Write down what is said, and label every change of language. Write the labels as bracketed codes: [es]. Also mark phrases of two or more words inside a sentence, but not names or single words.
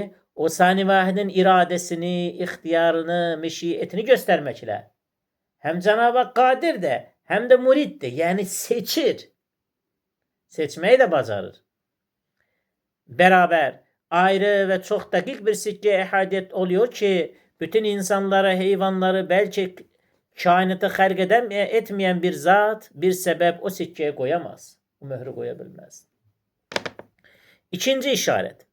[az] O sani vahidin iradəsini, ixtiyarını, meşiyetini göstərməklə. Həm Cenab-ı Hak qadirdir, həm də muriddir. Yəni seçir. Seçməyi də bacarır. [tr] Beraber ayrı ve çok dakik bir sikke ehadiyet oluyor ki bütün insanları, heyvanları belki kainatı [az] xərq etmeyen [tr] bir zat, bir sebep o sikkeye koyamaz. Bu mührü koyabilmez. İkinci işaret.